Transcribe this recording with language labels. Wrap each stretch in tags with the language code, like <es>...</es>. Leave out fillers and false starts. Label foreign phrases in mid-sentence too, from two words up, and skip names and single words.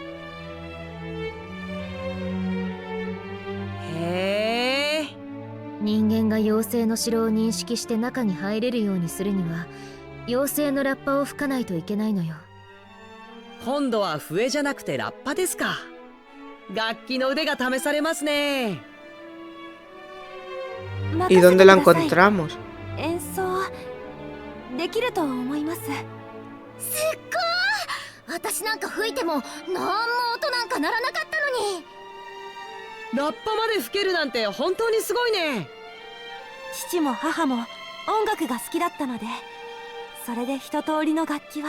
<ja>へえ。人間が妖精の城を認識して中に入れるようにするには、妖精のラッパを吹かないといけないのよ。今度は笛じゃなくてラッパですか。楽器の腕が試されますね。</ja> <es>¿Y dónde la encontramos?</es> <ja>演奏できると思います。すっごー！私なんか吹いてもなんも音なんか鳴らなかったのに。ラッパまで吹けるなんて本当にすごいね。父も母も音楽が好きだったので、それで一通りの楽器は。</ja>